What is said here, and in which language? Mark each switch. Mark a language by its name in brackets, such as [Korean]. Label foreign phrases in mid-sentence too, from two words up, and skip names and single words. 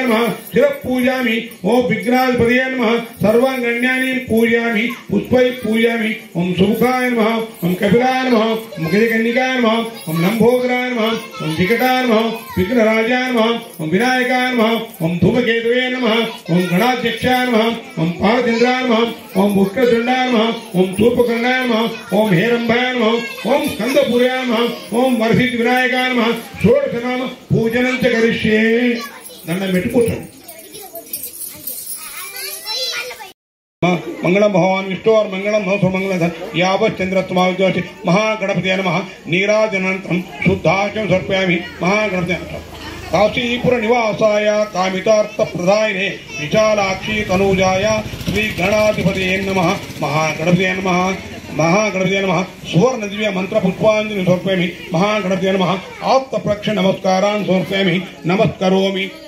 [Sanskrit] नमः शिरः पूजयामि ओम विघ्नाधिपतये नमः सर्वाङ्गण्यानि पूजयामि पुष्पै पूजयामि ओम सुमुखाय नमः ओम कपिलाय नमः ओम गजकन्निकाय नमः ओम लंबोदराय नमः ओम विकटाय नमः विघ्नराजाय नमः ओम विनायकाय नमः ओम धूमकेतवे नमः ओम गणाध्यक्षाय नमः ओम पारचन्द्राय नमः ओम उष्णचण्डाय नमः ओम सूपकर्णाय नमः ओम हेरंभाय नमः ओम स्कंदपुराय नमः ओम वर्षित विनायकाय नमः षोडशनाम पूजनं च करिष्ये। [Telugu] దండం పెట్టి కూర్చోండి। [Sanskrit] मंगलम भगवान विष्णु और मंगलम मंगल यावच्चंद्रत्माविद्वासि महागणपति नमः नीराजनन्तरं शुद्धाचम समर्पयामि महागणपति काशीपुर निवासाय कामितार्थप्रदायिने विशालाक्षी तनूजाय श्री गणाधिपतये नमः महागणपतये नमः महागणपतये नमः सुवर्ण दिव्य मंत्र पुष्पांजलि समर्पयामि महागणपतये नमः आप्तप्रक्ष नमस्कारान् समर्पयामि नमस्करोमि।